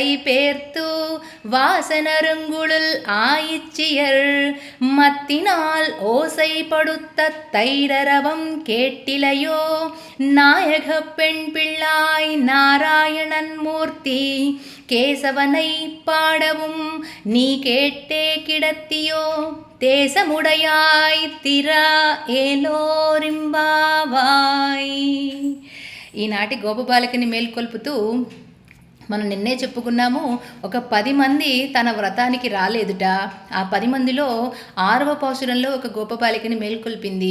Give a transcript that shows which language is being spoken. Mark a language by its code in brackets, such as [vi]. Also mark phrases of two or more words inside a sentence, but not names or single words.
[ta] பேர்த்து வாசனருங்குழல் ஆயிச்சியர் மத்தினால் ஓசைப்படுத்த தைரரவம் கேட்டிலையோ நாயக பெண் பிள்ளாய் நாராயணன் மூர்த்தி கேசவனை பாடவும் நீ கேட்டே கிடத்தியோ தேசமுடையாய் திரா ఏలోరింబావాయ్. [te] ఈనాటి గోపబాలికని మేల్కొల్పుతూ మనం నిన్నే చెప్పుకున్నాము, ఒక 10 మంది తన వ్రతానికి రాలేదుట. ఆ 10 మందిలో 6వ పాసురంలో ఒక గోపబాలికని మేల్కొల్పింది.